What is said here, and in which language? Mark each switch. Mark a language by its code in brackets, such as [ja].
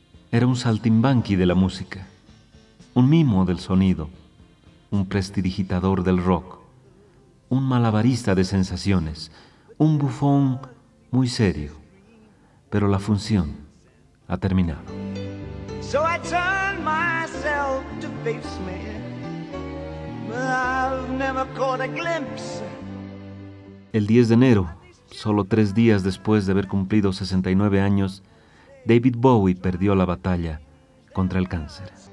[es] Era un saltimbanqui de la música, un mimo del sonido, un prestidigitador del rock, un malabarista de sensaciones, un bufón muy serio. Pero la función ha terminado. [en] So I turned myself to face me, but I've never caught a glimpse. [es] El 10 de enero, solo 3 días después de haber cumplido 69 años, David Bowie perdió la batalla contra el cáncer.